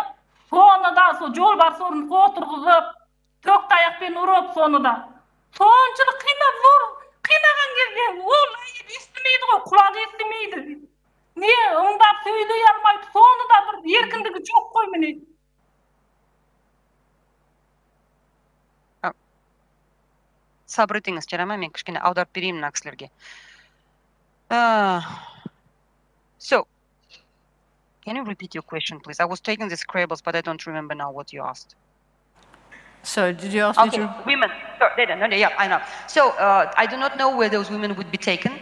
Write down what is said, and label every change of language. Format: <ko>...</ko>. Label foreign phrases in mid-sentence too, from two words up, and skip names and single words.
<kk>Соны да сол жолбарыс орындыққа отырғызып, төк таяқпен ұрып, соны да соншылық қинап зор, қинаған кезде ол естімейді ғой, құлақ естімейді. Не ыңдап сөйлей алмайды, соны да бір еркіндігі жоқ қой міне. Сабыр етіңіз, жарама, мен кішкене аударып берейін мына кісілерге.</kk> <en>So, can you repeat your question, please? I was taking the scribbles, but I don't remember now what you asked. So, did you ask me to... Women. Yeah, I know. So, I do not know where those women would be taken.</en>